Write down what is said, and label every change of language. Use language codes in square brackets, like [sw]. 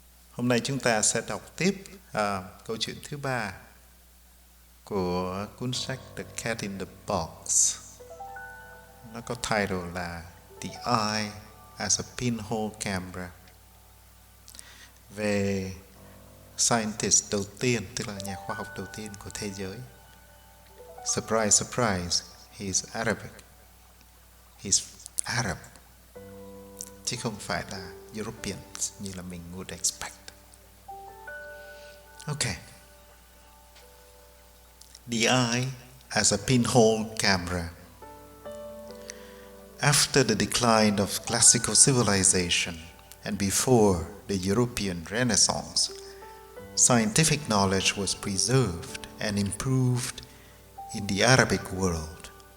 [vi] Hôm nay chúng ta sẽ đọc tiếp câu chuyện thứ 3 của cuốn sách The Cat in the Box. Nó có title là The Eye as a Pinhole Camera, về scientist đầu tiên, tức là nhà khoa học đầu tiên của thế giới. [en] Surprise, surprise, he's Arabic. He's Arab, [vi] chứ không phải là European như là mình [en] would expect. Okay. The eye as a pinhole camera. After the decline of classical civilization and before the European Renaissance, scientific knowledge was preserved and improved in the Arabic world.